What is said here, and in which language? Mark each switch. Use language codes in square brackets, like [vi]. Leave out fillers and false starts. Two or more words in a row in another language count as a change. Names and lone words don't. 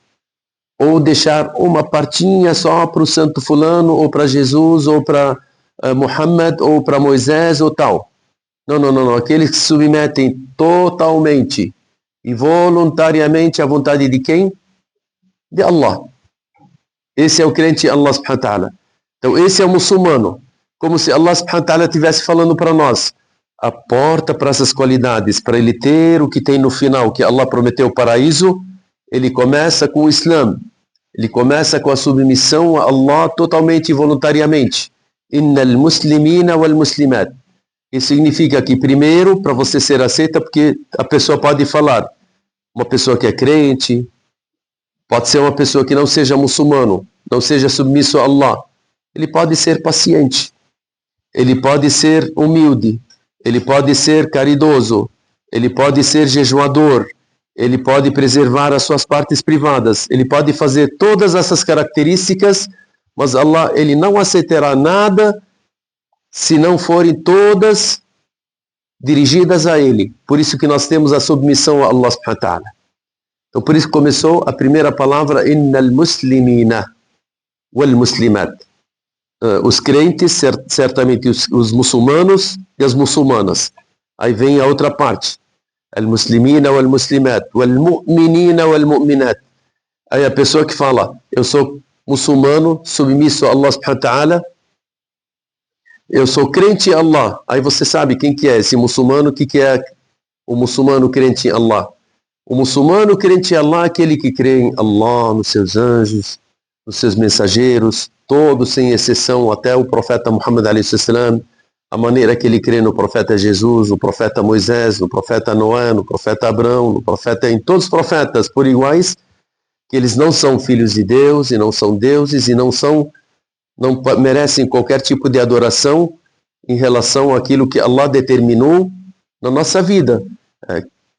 [pt] Ou deixar uma partinha só para o santo fulano, ou para Jesus, ou para Muhammad, ou para Moisés, ou tal. Não. Aqueles que se submetem totalmente e voluntariamente à vontade de quem? De Allah. Esse é o crente [ar] الله سبحانه وتعالى. [pt] Então esse é o muçulmano. Como se [ar] الله سبحانه وتعالى [pt] estivesse falando para nós. A porta para essas qualidades, para ele ter o que tem no final, que Allah prometeu o paraíso, ele começa com o Islã. Ele começa com a submissão a Allah totalmente e voluntariamente. [ar] إن المسلمين والمسلمات. [pt] Isso significa que primeiro, para você ser aceita, porque a pessoa pode falar, uma pessoa que é crente, pode ser uma pessoa que não seja muçulmano, não seja submisso a Allah. Ele pode ser paciente, ele pode ser humilde, ele pode ser caridoso, ele pode ser jejuador, ele pode preservar as suas partes privadas, ele pode fazer todas essas características, mas Allah, ele não aceitará nada se não forem todas dirigidas a ele. Por isso que nós temos a submissão a [ar] الله سبحانه وتعالى. [pt] Então por isso começou a primeira palavra, [ar] إن المسلمين والمسلمات. [pt] Os crentes, certamente os muçulmanos e as muçulmanas. Aí vem a outra parte. [ar] المسلمين والمسلمات والمؤمنين والمؤمنات. [pt] Aí a pessoa que fala, eu sou muçulmano, submisso a [ar] الله سبحانه وتعالى, [pt] eu sou crente em Allah. Aí você sabe quem que é esse muçulmano, o que é o muçulmano crente em Allah. O muçulmano crente em Allah é aquele que crê em Allah, nos seus anjos, nos seus mensageiros, todos sem exceção, até o profeta Muhammad a.s., a maneira que ele crê no profeta Jesus, no profeta Moisés, no profeta Noé, no profeta Abraão, no profeta, em todos os profetas por iguais, que eles não são filhos de Deus e não são deuses e não merecem qualquer tipo de adoração em relação àquilo que Allah determinou na nossa vida.